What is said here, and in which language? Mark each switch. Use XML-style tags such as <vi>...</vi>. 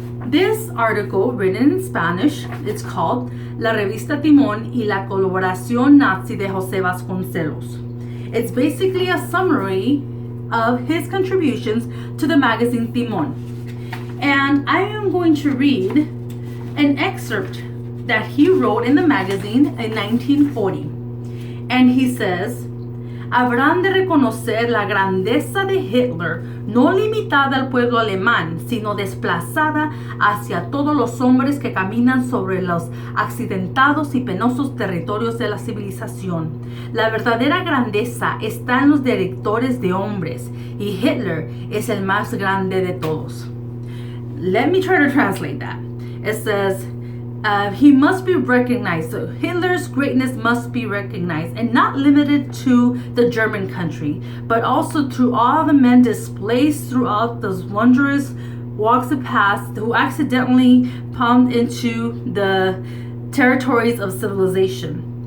<en>This article, written in Spanish, it's called La Revista Timón y la Colaboración Nazi de Jose Vasconcelos. It's basically a summary of his contributions to the magazine Timón. And I am going to read an excerpt that he wrote in the magazine in 1940. And he says,</en> <es>Habrán de reconocer la grandeza de Hitler, no limitada al pueblo alemán, sino desplazada hacia todos los hombres que caminan sobre los accidentados y penosos territorios de la civilización. La verdadera grandeza está en los directores de hombres, y Hitler es el más grande de todos.</es> <en>Let me try to translate that. It says, he must be recognized. So Hitler's greatness must be recognized, and not limited to the German country, but also to all the men displaced throughout those wondrous walks of past who accidentally palmed into the territories of civilization.</en>